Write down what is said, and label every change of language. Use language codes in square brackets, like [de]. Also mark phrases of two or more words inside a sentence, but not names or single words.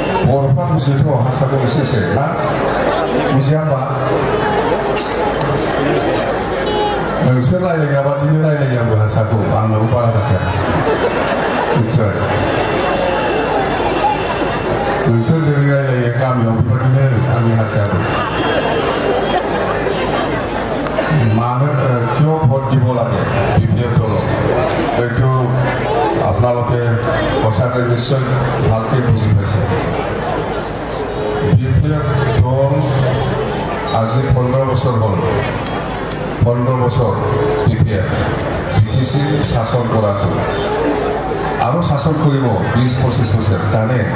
[brx] बर'फ्रा बुजिथ' हारसाखौ एसे एसे ना बुजिया होमबा नोंसोर रायलायग्रा बादिनो रायलायो आंबो हारसाखौ आंनाबो बारा जाखाया मिथिबाय नोंसोर जेरै रायलायो गामियाव बेबादिनो आंनि हारसायाबो [as] मानो কিয় ভোট দিব লাগে বিপিএফ দলক এইটো আপোনালোকে সঁচাকৈ নিশ্চয় ভালকৈ বুজি পাইছে বিপিএফ দল আজি 15 বছৰ হ'ল 15 বছৰ বিপিএফ বিটিচি শাসন কৰাটো আৰু শাসন কৰিব 20-25 বছৰ জানে